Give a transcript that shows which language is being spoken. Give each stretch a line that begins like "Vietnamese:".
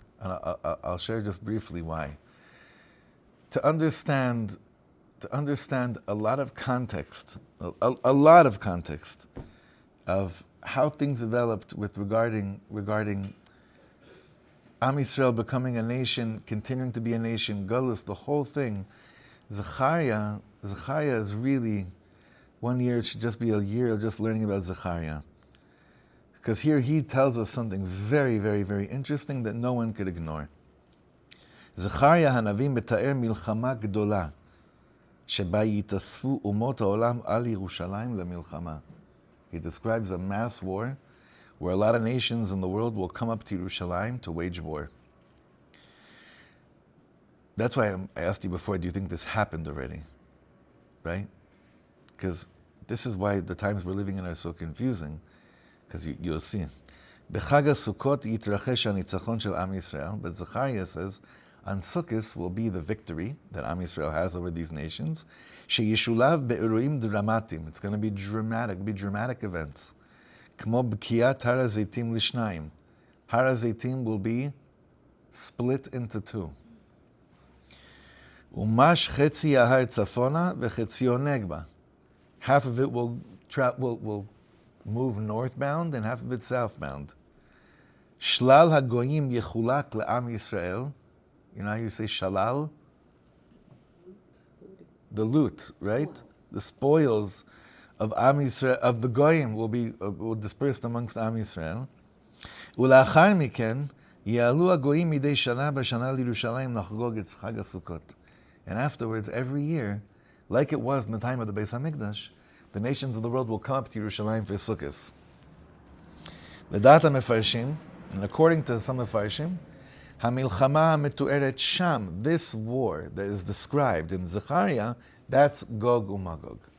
English: And I'll share just briefly why. To understand a lot of context, a lot of context of how things developed with regarding Am Yisrael becoming a nation, continuing to be a nation, Gullus, the whole thing. Zechariah is really, 1 year, it should just be a year of just learning about Zechariah. Because here he tells us something very, very, very interesting that no one could ignore.
Hebrew: Zechariah Hanavi מתאר מלחמה גדולה, שבה יתאספו אומות העולם על ירושלים למלחמה.
English: He describes a mass war where a lot of nations in the world will come up to Yerushalayim to wage war. That's why I asked you before, do you think this happened already? Right? Because this is why the times we're living in are so confusing. Because you'll see.
Hebrew: בחג הסוכות יתרחש הניצחון של עם ישראל,
English: but Zechariah says, on Sukkot will be the victory that Am Yisrael has over these nations.
Hebrew: שישולב באירועים דרמטיים.
English: It's going to be dramatic events.
Hebrew: כמו בקיעת הר הזיתים לשניים.
English: הר הזיתים will be split into two.
Hebrew: ומש חצי ההר צפונה וחציו נגבה.
English: Half of it will move northbound and half of it southbound.
Hebrew: שלל הגויים יחולק לעם ישראל.
English: You know how you say shalal? The loot, right? The spoils of Am Yisrael, of the goyim will dispersed amongst Am Yisrael.
Hebrew: ולאחר מכן יעלו הגויים מדי שנה בשנה לירושלים לחגוג את חג הסוכות.
English: And afterwards, every year, like it was in the time of the Beis HaMikdash, the nations of the world will come up to Yerushalayim for Sukkot.
Hebrew: לדעת המפרשים,
English: and according to some מפרשים,
Hebrew: המלחמה המתוארת שם,
English: this war that is described in Zechariah, that's Gog UMagog.